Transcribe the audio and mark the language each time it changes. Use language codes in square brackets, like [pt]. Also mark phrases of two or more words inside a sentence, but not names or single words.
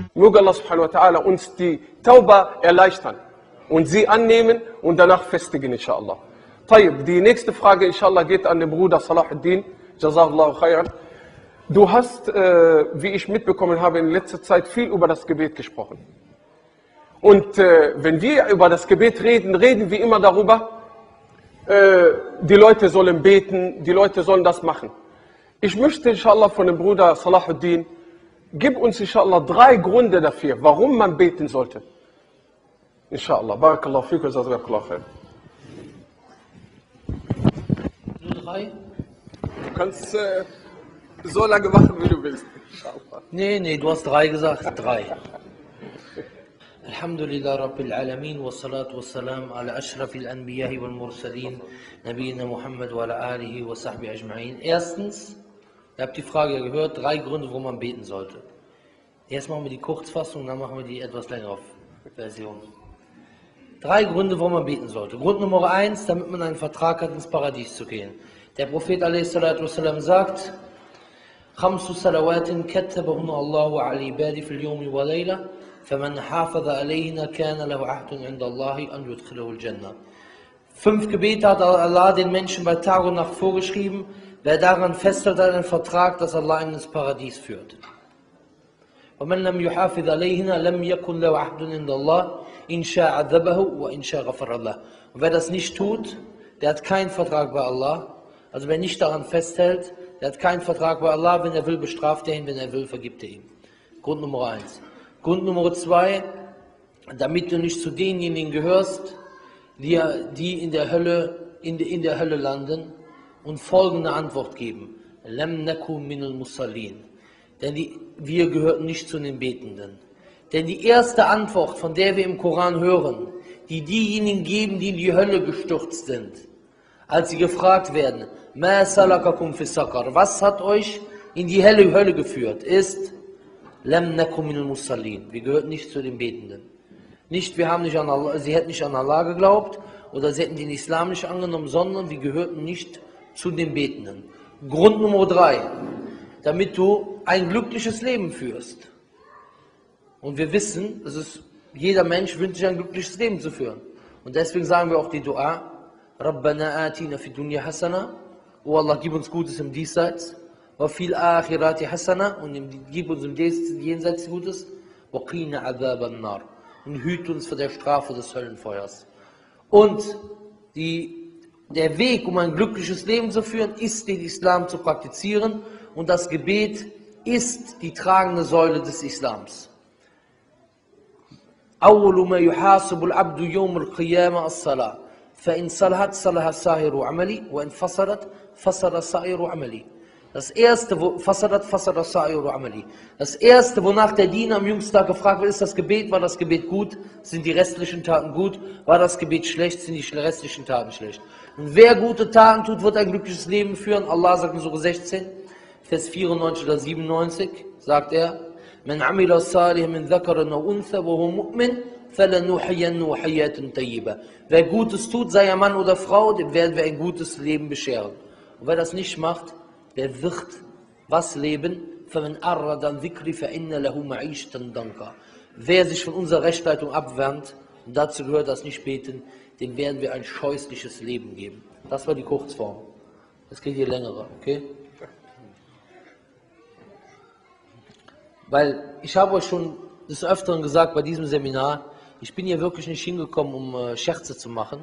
[de] Möge Allah [ar] سبحانه وتعالى [de] uns die Tauba erleichtern und sie annehmen und danach festigen, inshallah. Tayyib, die nächste Frage, inshallah, geht an den Bruder Salahuddin. [ar] جزاك الله خيرا. [de] Du hast, wie ich mitbekommen habe, in letzter Zeit viel über das Gebet gesprochen. Und wenn wir über das Gebet reden, reden wir immer darüber, die Leute sollen beten, die Leute sollen das machen. Ich möchte, inshallah, von dem Bruder Salahuddin, gib uns, inshallah, 3 Gründe dafür, warum man beten sollte. Inshallah. [ar] بارك الله فيكم، جزاك الله خير. [de] Nur 3? Du kannst so lange machen, wie du willst. Inshallah. Nee, du hast 3 gesagt. 3. [ar] الحمد لله رب العالمين والصلاة والسلام على أشرف الأنبياء والمرسلين نبينا محمد وعلى آله وصحبه أجمعين. [de] Erstens, ihr habt die Frage gehört, 3 Gründe, warum man beten sollte. Erst machen wir die Kurzfassung, dann machen wir die etwas längere Version. 3 Gründe, warum man beten sollte. Grund Nummer 1, damit man einen Vertrag hat, ins Paradies zu gehen. Der Prophet a.s. sagt, [ar] خمس صلوات كتبهن الله على عباده في اليوم والليلة فمن حافظ عليهن كان له عهد عند الله أن يدخله الجنة. [de] 5 Gebete hat Allah den Menschen bei Tag und Nacht vorgeschrieben. Wer daran festhält, hat einen Vertrag, dass Allah ihn ins Paradies führt. [ar] ومن لم يحافظ عليهن لم يكن له عهد عند الله إن شاء عذبه وإن شاء غفر له. [de] Und wer das nicht tut, der hat keinen Vertrag bei Allah. Also wer nicht daran festhält, der hat keinen Vertrag bei Allah. Wenn er will, bestraft er ihn, wenn er will, vergibt er ihm. Grund Nummer 1. Grund Nummer 2, damit du nicht zu denjenigen gehörst, die in der Hölle landen und folgende Antwort geben. [ar] لم نك من المصلين. [de] Denn wir gehörten nicht zu den Betenden. Denn die erste Antwort, von der wir im Koran hören, die diejenigen geben, die in die Hölle gestürzt sind, als sie gefragt werden, [ar] ما سلككم في سقر, [de] was hat euch in die Hölle geführt, ist [ar] لم نكم من المصلين. [de] Wir gehörten nicht zu den Betenden. Nicht, sie hätten nicht an Allah geglaubt oder sie hätten den Islam nicht angenommen, sondern wir gehörten nicht zu den Betenden. Grund Nummer 3, damit du ein glückliches Leben führst. Und wir wissen, jeder Mensch wünscht sich ein glückliches Leben zu führen. Und deswegen sagen wir auch die Dua, [ar] ربنا آتنا في دنيا حسنة, [de] oh Allah, gib uns Gutes im Diesseits, [ar] وفي الآخرة حسنة, [de] und gib uns im Jenseits Gutes, [ar] وقنا عذاب النار, [de] und hüt uns vor der Strafe des Höllenfeuers. Und der Weg, um ein glückliches Leben zu führen, ist, den Islam zu praktizieren, und das Gebet ist die tragende Säule des Islams. [ar] أول ما يحاسب العبد يوم القيامة الصلاة فإن صلحت صلح سائر عملي وإن فسدت فسد سائر عملي. [de] Das erste, wonach der Diener am jüngsten Tag gefragt wird, ist das Gebet. War das Gebet gut? Sind die restlichen Taten gut? War das Gebet schlecht? Sind die restlichen Taten schlecht? Und wer gute Taten tut, wird ein glückliches Leben führen. Allah sagt in Surah 16, Vers 94 oder 97, sagt er, [ar] من عمل صالحا من ذكر أو أنثى وهو مؤمن فلنحيينه حياة طيبة. [de] Wer Gutes tut, sei er Mann oder Frau, dem werden wir ein gutes Leben bescheren. Und wer das nicht macht, der wird was leben? [ar] فمن أعرض عن ذكري فإن له معيشة ضنكا. [de] Wer sich von unserer Rechtsleitung abwendet, und dazu gehört das nicht beten, dem werden wir ein scheußliches Leben geben. Das war die Kurzform. Jetzt geht ihr längere, okay? Weil ich habe euch schon des Öfteren gesagt bei diesem Seminar, ich bin hier wirklich nicht hingekommen, um Scherze zu machen.